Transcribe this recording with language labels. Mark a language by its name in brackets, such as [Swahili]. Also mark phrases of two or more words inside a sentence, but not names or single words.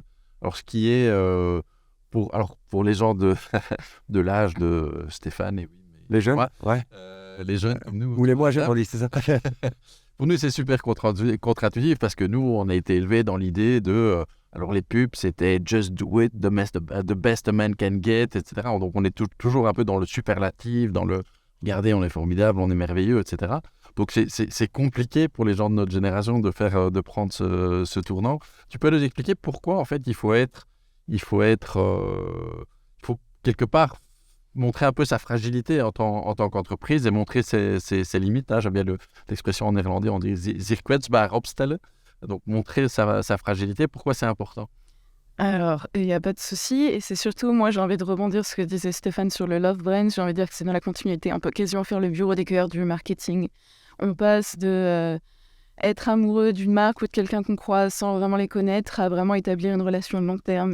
[French] Alors, ce qui est, pour les gens de l'âge de Stéphane, et les jeunes, ouais. Les jeunes comme nous. Ou les moins jeunes, on dit, c'est ça. Pour nous, c'est super contre-intuitif parce que nous, on a été élevés dans l'idée de... alors, les pubs, c'était [English] « just do it, the best a man can get », [French] etc. Donc, on est toujours un peu dans le superlatif, dans le « regardez, on est formidable, on est merveilleux », etc. Donc, c'est compliqué pour les gens de notre génération de prendre ce tournant. Tu peux nous expliquer pourquoi, en fait, il faut quelque part montrer un peu sa fragilité en tant qu'entreprise et montrer ses limites. J'aime bien l'expression en néerlandais, on dit [Dutch] zich kwetsbaar opstellen. [French] Donc, montrer sa fragilité, pourquoi c'est important? Alors, il n'y a pas de souci. Et c'est surtout, moi, j'ai envie de rebondir sur ce que disait Stéphane sur le [English] Love Brand. [French] J'ai envie de dire que c'est dans la continuité. On peut quasiment faire le bureau des cœurs du marketing. On passe de être amoureux d'une marque ou de quelqu'un qu'on croise sans vraiment les connaître à vraiment établir une relation de long terme.